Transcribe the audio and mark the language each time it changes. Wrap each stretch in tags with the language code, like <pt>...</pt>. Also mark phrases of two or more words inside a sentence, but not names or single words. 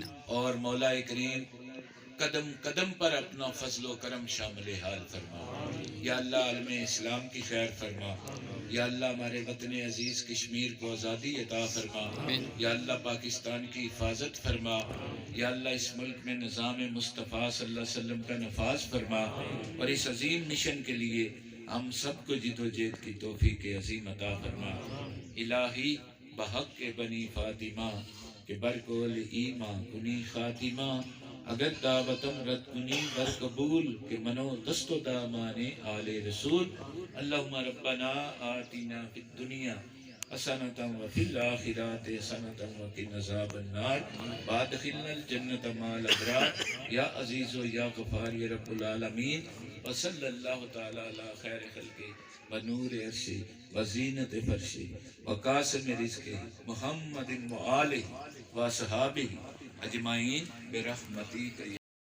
<ur>اور مولا کریم قدم قدم پر اپنا فضل و کرم شامل حال فرما،</ur> <ar>یا اللہ</ar> <ur>عالم اسلام کی خیر فرما،</ur> <ar>یا اللہ</ar> <ur>ہمارے وطن عزیز کشمیر کو آزادی عطا فرما،</ur> <ar>یا اللہ</ar> <ur>پاکستان کی حفاظت فرما،</ur> <ar>یا اللہ</ar> <ur>اس ملک میں نظام مصطفیٰ</ur> <ar>صلی اللہ علیہ وسلم</ar> <ur>کا نفاذ فرما، اور اس عظیم مشن کے لیے ہم سب کو جد و جہد کی توفیق عظیم عطا فرما۔</ur> <fa>الہی بحق کے بنی فاطمہ کہ برکول ایمان کنی خاتمہ، اگر دعوتم رد کنی بر قبول کہ منو دست و دامان آل رسول،</fa> <ar>اللہم ربنا آتنا فی الدنیا حسنۃ وفی الآخرۃ حسنۃ وقنا عذاب النار وادخلنا الجنۃ مع الابرار، یا عزیز و یا غفار یا رب العالمین، وصلی اللہ تعالی علی خیر خلقہ ونور عرش وزینت فرش وقاسم رزق محمد وآلہ وصحابہ اجمعین برحمتک یا</ar>